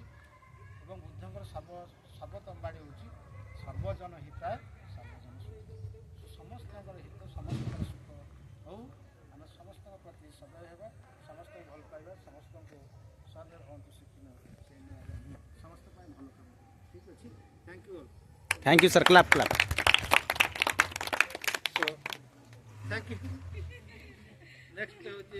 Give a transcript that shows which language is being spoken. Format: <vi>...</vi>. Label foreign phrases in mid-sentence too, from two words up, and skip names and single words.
<or>ଏବଂ ବୁଦ୍ଧଙ୍କର ସର୍ବୋତ୍ତମ ବାଣୀ ହେଉଛି</or> <sa>ସର୍ବଜନ ହିତାୟ ସର୍ବଜନ ସୁଖ।</sa> <or>ସମସ୍ତଙ୍କର ହିତ, ସମସ୍ତଙ୍କର ସୁଖ ହଉ, ଆମେ ସମସ୍ତଙ୍କ ପ୍ରତି ସଦୟ ହେବା, ସମସ୍ତଙ୍କୁ ଭଲ ପାଇବା, ସମସ୍ତଙ୍କୁ ସଦୟ ହୁଅନ୍ତୁ, ଶିଖିନ ସେଇ ସମସ୍ତ ପାଇଁ ଭଲ କାମ। ଠିକ୍ ଅଛି,</or> <en>thank you all. Thank you, sir. Clap, clap. So, thank you. Next</en>